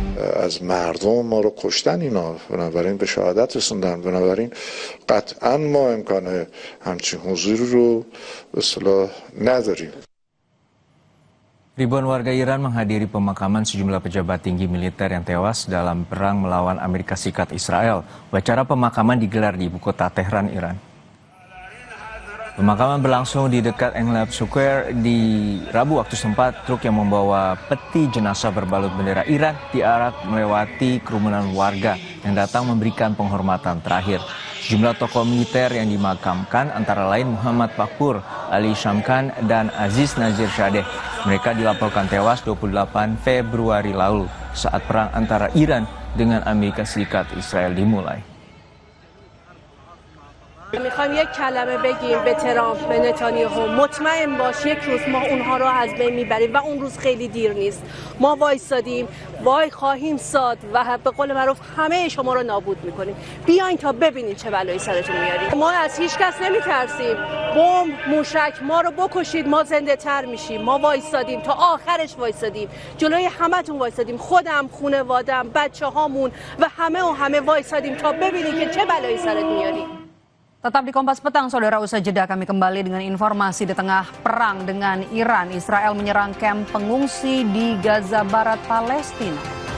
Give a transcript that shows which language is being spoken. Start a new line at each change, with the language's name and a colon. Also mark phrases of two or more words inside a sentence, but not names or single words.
Persian: از مردم ما رو کشتن اینا، بنابراین به شهادت رسوندن. بنابراین قطعا ما امکان همچین حضوری رو به اصطلاح نداریم.
Indonesian: Ribuan warga Iran menghadiri pemakaman sejumlah pejabat tinggi militer yang tewas dalam perang melawan Amerika Serikat Israel. Acara pemakaman digelar di ibu kota Tehran, Iran. Pemakaman berlangsung di dekat Englab Square di Rabu waktu setempat. Truk yang membawa peti jenazah berbalut bendera Iran diarak melewati kerumunan warga yang datang memberikan penghormatan terakhir. Sejumlah tokoh militer yang dimakamkan antara lain Muhammad Baqir, Ali Shamkhani, dan Aziz Nazir Shadeh. Mereka dilaporkan tewas 28 Februari lalu saat perang antara Iran dengan Amerika Serikat Israel dimulai.
Persian: میخوایم یک کلمه بگیم به ترامپ، به نتانیاهو، مطمئن باش یک روز ما اونها رو از بین میبریم و اون روز خیلی دیر نیست. ما وایسادیم، وای خواهیم ساد و به قول معروف همه شما رو نابود میکنیم. بیاین تا ببینین چه بلایی سرتون میاریم. ما از هیچ کس نمیترسیم. بمب، موشک ما رو بکشید ما زنده تر میشیم. ما وایسادیم تا آخرش وایسادیم. جلوی همتون وایسادیم. خودم، خانواده‌ام، بچه‌هامون و همه وایسادیم تا ببینین که چه بلایی سرت میاریم.
Indonesian: Tetap di Kompas Petang, saudara, usai jeda kami kembali dengan informasi di tengah perang dengan Iran. Israel menyerang kamp pengungsi di Gaza Barat, Palestina.